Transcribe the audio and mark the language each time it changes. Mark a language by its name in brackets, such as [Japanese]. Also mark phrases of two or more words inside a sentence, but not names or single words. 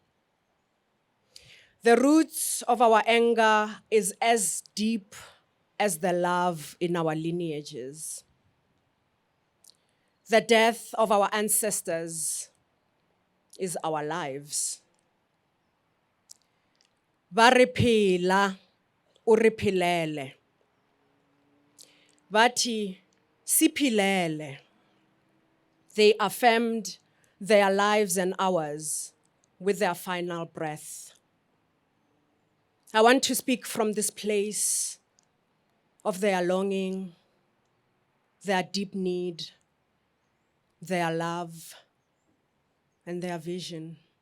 [English] The roots of our anger is as deep as the love in our lineages. The death of our ancestors is our lives. [Venda] Va re phela, o re philele. [Zulu] Vati siphilele. [English] They affirmed their lives and ours with their final breath. I want to speak from this place of their longing, their deep need, their love, and their vision.